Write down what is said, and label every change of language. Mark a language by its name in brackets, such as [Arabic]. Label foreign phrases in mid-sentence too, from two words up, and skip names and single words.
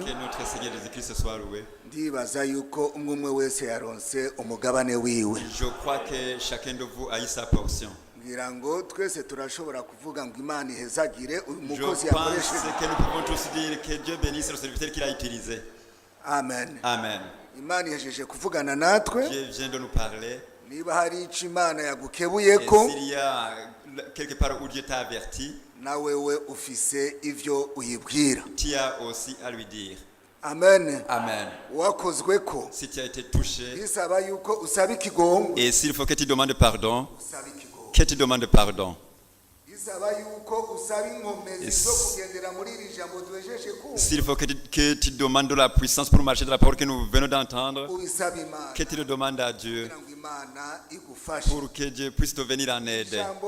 [French] Que notre Seigneur Jésus-Christ soit loué. [Rundi] Ndibaza yuko umwe wese yaronse umugabane wiwe. [French] Je crois que chacun de vous a eu sa portion. [Rundi] Ngira ngo twese turashobora kuvuga ngo Imana ihezagire umukozi yakoresheje. [French] Je pense que nous pouvons tous dire que Dieu bénisse le serviteur qu'il a utilisé. [Rundi] Amen. [French] Amen. [Rundi] Imana yejeje kuvugana natwe. [French] Dieu vient de nous parler. [Rundi] Niba hari ico Imana yagukebuyeko. [French] S'il y a quelque part où Dieu t'a averti, [Rundi] nawewe ufise ivyo uyibwira. [French] Tu as aussi à lui dire. [Rundi] Amen. [French] Amen. [Rundi] Wakozweko. [French] Si tu as été touché. [Rundi] Bisaba yuko usaba ikigongo. [French] Et s'il faut que tu demandes pardon, que tu demandes pardon. S'il faut que tu demandes de la puissance pour marcher de la parole que nous venons d'entendre, que tu le demandes à Dieu pour que Dieu puisse te venir en aide.